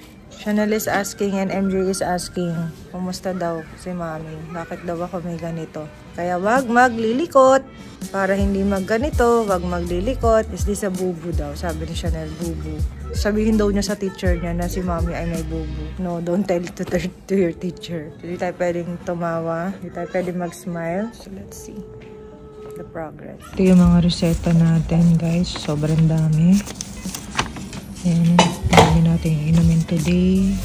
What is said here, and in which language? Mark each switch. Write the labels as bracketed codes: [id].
[en] Chanel is asking and MJ is asking, [tl] kumusta daw si Mami? Bakit daw ako may ganito? Kaya wag maglilikot. Para hindi magganito, wag maglilikot. [en] Is this a bubu daw? [tl] Sabi ni Chanel, bubu. Sabihin daw niya sa teacher niya na si Mami ay may bubu. [en] No, don't tell it to your teacher. [tl] Hindi tayo pwedeng tumawa. Hindi tayo pwedeng mag-smile. [en] So let's see the progress. [tl] Ito yung mga reseta natin, guys. Sobrang dami. Ayan, dami natin inumin today.